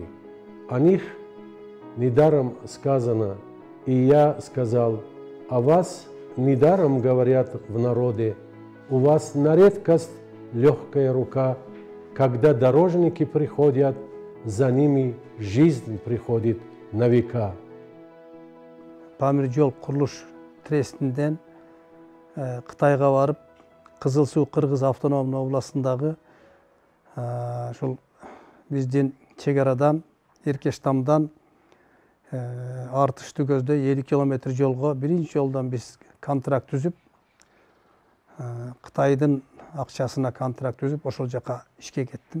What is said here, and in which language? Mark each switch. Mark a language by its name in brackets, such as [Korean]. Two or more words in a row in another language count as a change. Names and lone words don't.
[Russian] О них недаром сказано, и я сказал, о вас недаром говорят в народе, у вас на редкость легкая рука, когда дорожники приходят, за ними жизнь приходит на века. [Kyrgyz] Памир жол курулуш трестинден Кытайга барып, Кызыл Суу Кыргыз автономдуу областындагы ошол биздин чек арадан, Эркештамдан Артышты көздө 50 километр жолго биринчи жолдон биз контракт түзүп, Кытайдын акчасына контракт түзүп, ошол жака ишке кеттим.